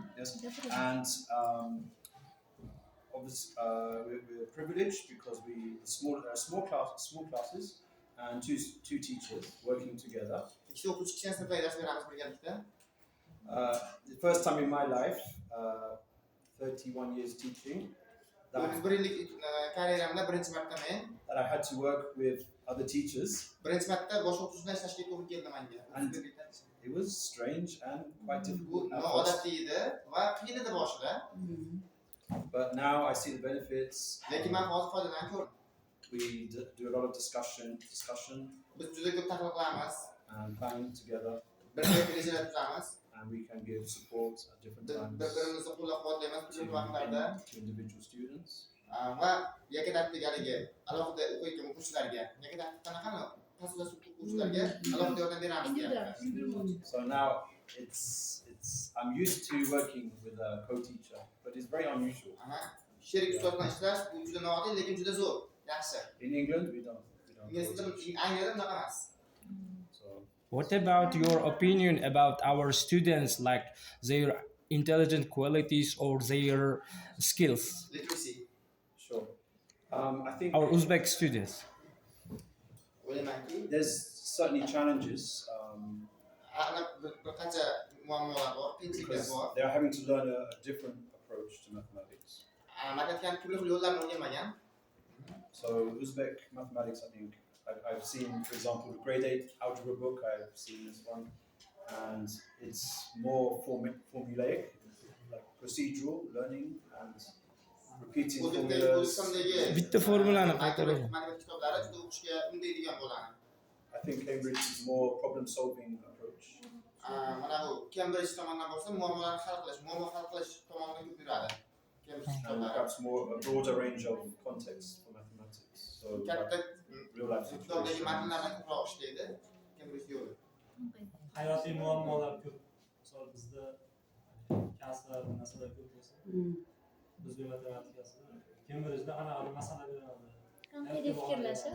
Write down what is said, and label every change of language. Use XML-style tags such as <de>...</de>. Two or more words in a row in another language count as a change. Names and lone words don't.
<en>Yes, Definitely. and obviously we're privileged because we small classes and two teachers working together.</en> <tr>İkisi okul</tr> <uz>kichkina sinfda ders beramiz birgalikda.</uz> <en>The first time in my life, 31 years teaching, that,</en> <uz>31 yillik karyeramda birinchi marta men</uz> <en>that I had to work with other teachers.</en> <uz>birinchi marta boshqa o'qituvchilar ishlashga to'g'ri keldi menga.</uz> <en>And it was strange and quite</en> <uz>Bu</uz> <en>difficult at first.</en> <uz>noodatiy edi va qiyin edi boshida.</uz> <en>But now I see the benefits.</en> <uz>Lekin men hozir foydadan ko'rdim.</uz> <en>We do a lot of discussion</en> <uz>Biz juda ko'p tahlil qilamiz,</uz> <en>and planning together,</en> <uz>birga rejalar tuzamiz,</uz> <en>and we can give support at different times</en> <uz>bir-birimizni qo'llab-quvvatlaymiz turli vaqtlarda</uz> <en>to individual students.</en> <uz>va yakka tartibdagi haligi alohida o'qiyotgan o'quvchilarga, yakka tartibda qanaqa tashkilot o'quvchilarga alohida yordam beramiz deyapti.</uz> <en>So now I'm used to working with a co-teacher, but it's very unusual.</en> <uz>Sherik ustoz bilan ishlash bu juda noodatiy, lekin juda zo'r, yaxshi.</uz> <en>In England, we don't</en> <uz>Ingliz tilida Angliyada bunaqa emas.</uz> <en>So What about your opinion about our students, like their intelligent qualities or their skills? Literacy. sure. I think Our Uzbek students.</en> <uz>O'ylaymanki,</uz> <en>there's certainly challenges</en> <uz>aniq bir qancha muammolar bor, qiyinchiliklar</uz> <en>because</en> <uz>bor.</uz> <en>they are having to learn a different approach to mathematics.</en> <uz>Matematikani turli xil yo'llarni o'rganmagan.</uz> <en>So Uzbek mathematics, I think I've seen, for example, the grade 8 algebra book. I've seen this one, and it's more formulaic, like procedural learning and repeating formulas.</en> <uz>Bitta formulani qaytaraman. Matematik kitoblari juda o'qishga undaydigan bo'ladi.</uz> <en>I think Cambridge is more problem-solving approach.</en> <uz>Mana bu Cambridge tomonidan bo'lsa, muammo hal qilish tomonidan ko'p yuradi. Cambridge</uz> <en>And</en> <uz>kitoblari.</uz> <en>perhaps a broader range of contexts for mathematics. So</en> <uz>Katta</uz> <en>real life</en> <uz>kitobdagi</uz> <en>situations.</en> <uz>matnlardan ko'proq ishlaydi. Cambridge yo'li. Hayotiy muammolar ko'p. Misol bizda kasblar, masalalar ko'p bo'lsa, o'zbek matematikasida Cambridge'da anaqa bir masala beradi. Tanqidiy fikrlashib,</uz>